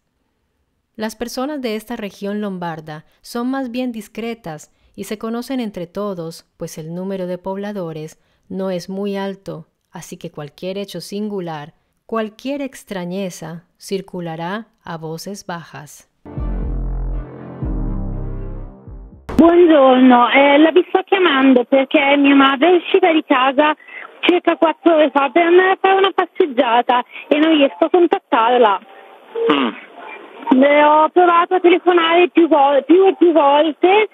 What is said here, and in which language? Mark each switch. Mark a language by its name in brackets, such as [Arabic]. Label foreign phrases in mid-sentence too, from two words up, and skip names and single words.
[Spanish] Las personas de esta región lombarda son más bien discretas y se conocen entre todos, pues el número de pobladores no es muy alto, así que cualquier hecho singular, cualquier extrañeza circolerà a voces bajas. [Italian] Buongiorno, la vi sto chiamando perché mia madre è uscita di casa circa 4 ore fa per andare a fare una passeggiata e non riesco a contattarla. Ho provato a telefonare più e più volte.